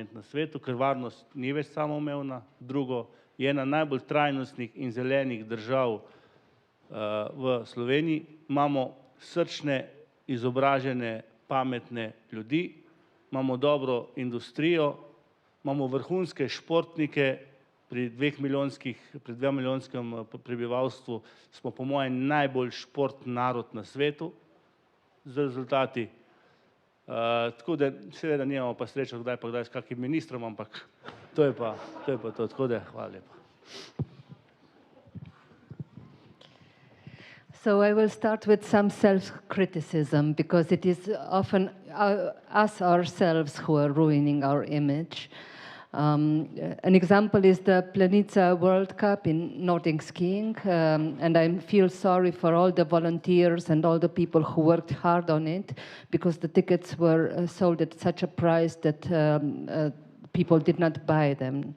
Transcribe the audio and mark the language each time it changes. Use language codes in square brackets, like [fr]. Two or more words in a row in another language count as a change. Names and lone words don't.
[sl] na svetu, ker varnost ni več samoumevna, drugo, je ena najbolj trajnostnih in zelenih držav v Sloveniji, imamo srčne, izobražene, pametne ljudi, imamo dobro industrijo, imamo vrhunske športnike, pri 2 milijonskem prebivalstvu smo po mojem najbolj športni narod na svetu z rezultati. Tako da seveda nimamo pa srečo kdaj pa kdaj s kakim ministrom, ampak to je pa to. Tako da hvala lepa. [en] So I will start with some self-criticism, because it is often us ourselves who are ruining our image. An example is the Planica World Cup in Nordic skiing, and I feel sorry for all the volunteers and all the people who worked hard on it, because the tickets were sold at such a price that people did not buy them.